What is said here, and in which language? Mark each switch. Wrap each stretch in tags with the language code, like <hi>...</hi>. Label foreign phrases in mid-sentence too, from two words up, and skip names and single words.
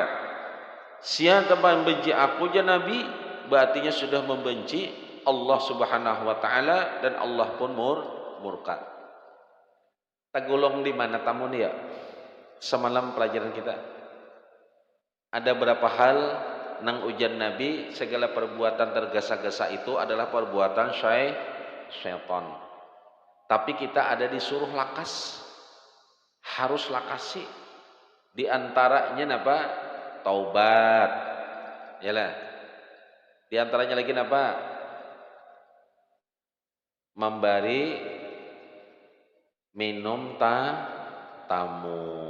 <id>Siapa yang membenci aku ya Nabi, berarti sudah membenci Allah</id> <ar>سبحانه وتعالى</ar> <id>dan Allah pun murka. Tergolong di mana tamu nih ya? Semalam pelajaran kita ada berapa hal nang ujian Nabi, segala perbuatan tergesa-gesa itu adalah perbuatan syaitan.</id> <bjn>Tapi kita ada disuruh lakas, harus lakasi.</bjn> <id>Di antaranya apa? Taubat. Yalah. Di antaranya lagi apa? Memberi minum tamu.</id>